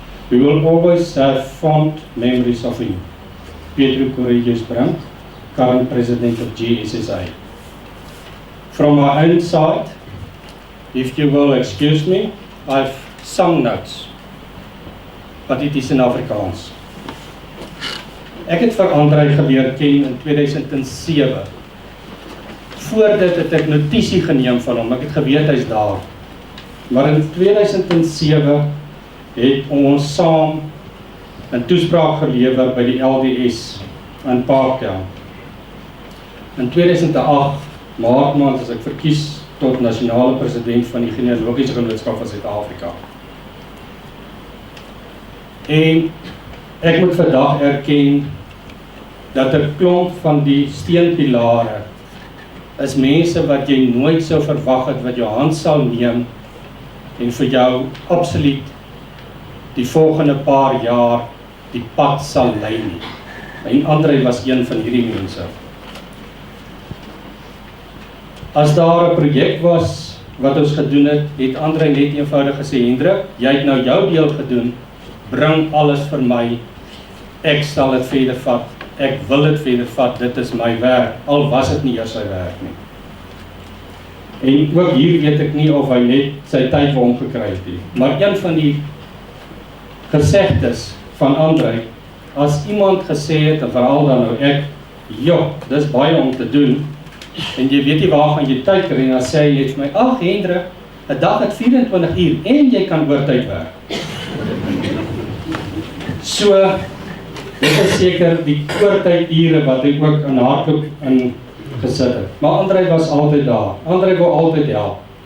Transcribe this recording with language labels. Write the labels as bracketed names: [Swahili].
[English] We will always have fond memories of him. Pedro Correios Brandt, current president of GSSA. From my own side, if you will excuse me, I've some notes, but it is in Afrikaans. [Afrikaans] Ek het vir Andre geleer ken in 2007. Voordat het ek notisie geneem van hom, ek het geweet hy's daar. Maar in 2007 het ons saam 'n toespraak gelewer by die LDS in Parktown. In 2008, Maart maand, is ek verkies tot nasionale president van die Genealogiese Genootskap van Suid-Afrika. En ek moet vandag erken dat 'n klomp van die steunpilare is mense wat jy nooit sou verwag het wat jou hand sal neem en vir jou absoluut die volgende paar jaar die pad sal lei nie. En Andre was een van hierdie mense. As daar 'n projek was wat ons gedoen het, het Andre net eenvoudig gesê, Heydenrych, jy het nou jou deel gedoen, bring alles vir my, ek sal dit verder vat, ek wil dit verder vat, dit is my werk, al was dit nie eers sy werk nie. En ook hier weet ek nie of hy net sy tyd vir hom gekry het nie, maar een van die gesegdes van Andre, as iemand gesê het, en veral dan nou ek, dis baie om te doen, en jy weet nie waar gaan jy tyd kry, en dan sê jy vir my, ag Heydenrych, 'n dag het 24 uur, en jy kan oortyd werk. So, dit is seker die oortydure wat hy ook in hardloop in gesit het. Maar Andre was altyd daar, Andre wou altyd help.